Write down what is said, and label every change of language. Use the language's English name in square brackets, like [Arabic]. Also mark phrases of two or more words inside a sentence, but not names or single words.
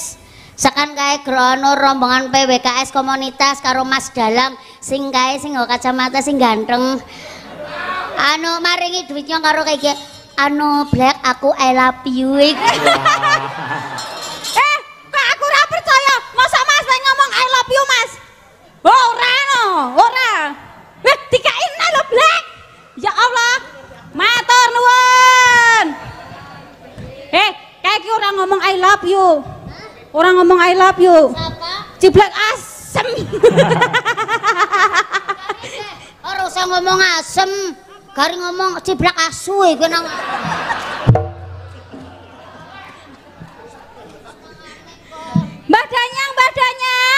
[Javanese] Sakan kae grono rombongan PWKS komunitas karo Mas Dalang sing kae sing nggo kacamata sing ganteng. Anu maringi duitnya karo kayak iki. Anu Blek aku [English] I love you. [Javanese] Kok aku ora percaya. Masa Mas ngomong [English] I love you, [Javanese] Mas? Ora. Dikain lho Blek. [Arabic] يا الله. [Javanese] Matur nuwun. Kayak iki orang ngomong [English] I love you. [Javanese] Orang ngomong [English] I love you. [Javanese] Siapa? Ciblek asem. Ora usah ngomong asem. Gari ngomong ciblek asu iku nang. Mbah Danyang.